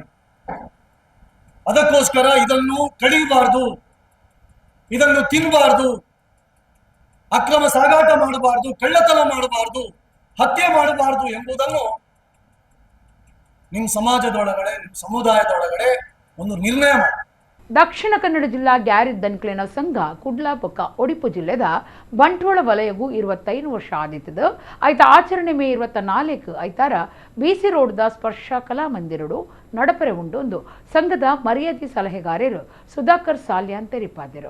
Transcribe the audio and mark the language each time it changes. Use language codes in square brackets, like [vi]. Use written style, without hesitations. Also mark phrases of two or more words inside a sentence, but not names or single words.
[kn] ಅದಕ್ಕೋಸ್ಕರ ಇದನ್ನು ಕಡಿಯಬಾರ್ದು, ಇದನ್ನು ತಿನ್ನಬಾರ್ದು, ಅಕ್ರಮ ಸಾಗಾಟ ಮಾಡಬಾರ್ದು, ಕಳ್ಳತನ ಮಾಡಬಾರ್ದು, ಹತ್ಯೆ ಮಾಡಬಾರ್ದು ಎಂಬುದನ್ನು ನಿಮ್ಮ ಸಮಾಜದೊಳಗಡೆ, ನಿಮ್ಮ ಸಮುದಾಯದೊಳಗಡೆ ಒಂದು ನಿರ್ಣಯ ಮಾಡಿ. [tcy] ದಕ್ಷಿಣ ಕನ್ನಡ ಜಿಲ್ಲಾ ಗ್ಯಾರೇಜ್ ದನಿಕ್ಲಿನ ಸಂಘ ಕುಡ್ಲಾಪಕ್ಕ ಒಡಿಪು ಜಿಲ್ಲೆದ ಬಂಟ್ವಾಳ ವಲಯಗೂ 25 ವರ್ಷ ಆದಿತ್ತದು. ಐತ ಆಚರಣೆ ಮೇ 24 ಐತಾರ ಬಿಸಿ ರೋಡ್ದ ಸ್ಪರ್ಶ ಕಲಾ ಮಂದಿರಡು ನಡಪರೆ ಉಂಡೊಂದು ಸಂಘದ ಮರ್ಯಾದೆ ಸಲಹೆಗಾರರು ಸುಧಾಕರ್ ಸಾಲ್ಯಾನ್ ತೆರಿಪಾದರು.